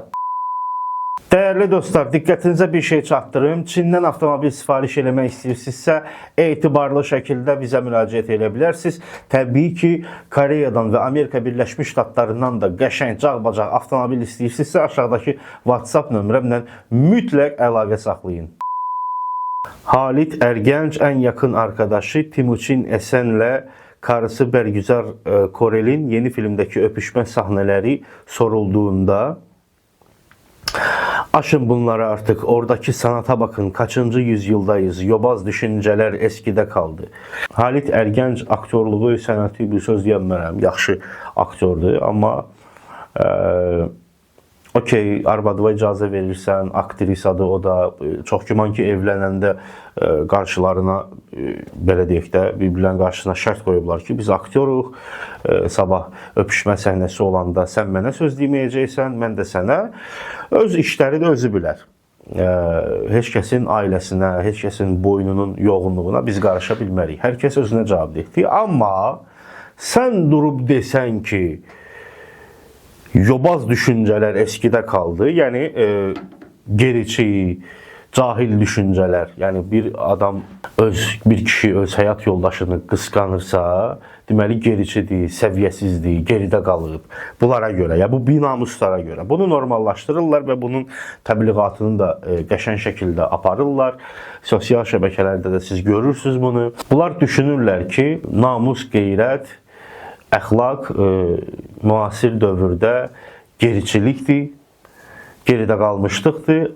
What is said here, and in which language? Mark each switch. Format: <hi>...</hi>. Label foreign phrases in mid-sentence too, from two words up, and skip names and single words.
<az>Dəyərli dostlar, diqqətinizə bir şey çatdırım. Çindən avtomobil sifariş eləmək istəyirsinizsə, etibarlı şəkildə bizə müraciət edə bilərsiniz. Təbii ki, Koreyadan və Amerika Birləşmiş Ştatlarından da qəşəng, cağbacaq avtomobil istəyirsinizsə, aşağıdakı WhatsApp nömrəmlə mütləq əlaqə saxlayın.</az> <tr>Halit Ergenç en yakın arkadaşı Timuçin Esen'le karısı Bergüzar Korel'in yeni filmdeki öpüşme sahneleri sorulduğunda aşın bunları artık, oradaki sanata bakın, kaçıncı yüzyıldayız, yobaz düşünceler eskide kaldı.</tr> <az>Halit Ergenç aktörlüğü, sənəti bir söz deyəmmərəm, yaxşı aktördür, amma okey, arvadıva icazə verirsən, aktrisadır o da, çox güman ki evlənəndə qarşılarına, belə deyək də, bir-birlərin qarşısına şərt qoyublar ki, biz aktyoruq, sabah öpüşmə səhnəsi olanda sən mənə söz deməyəcəksən, mən də sənə. Öz işləri də özü bilər. Heç kəsin ailəsinə, heç kəsin boynunun yoğunluğuna biz qarışa bilmərik. Hər kəs özünə cavabdehdir. Amma sən durub desən ki,</az> <tr>yobaz düşünceler eskide kaldı. Yani geriçi, cahil düşünceler.</tr> <az>Yani bir adam bir kişi öz həyat yoldaşını qısqanırsa, deməli geriçidir, səviyyəsizdir, geridə qalıb. Bunlara görə, ya bu binamuslara görə. Bunu normallaşdırırlar və bunun təbliğatını da qəşəng şəkildə aparırlar. Sosial şəbəkələrdə də siz görürsünüz bunu. Bunlar düşünürlər ki, namus, qeyrət, əxlaq müasir dövrdə geriçilikdir, geridə qalmışlıqdır.</az>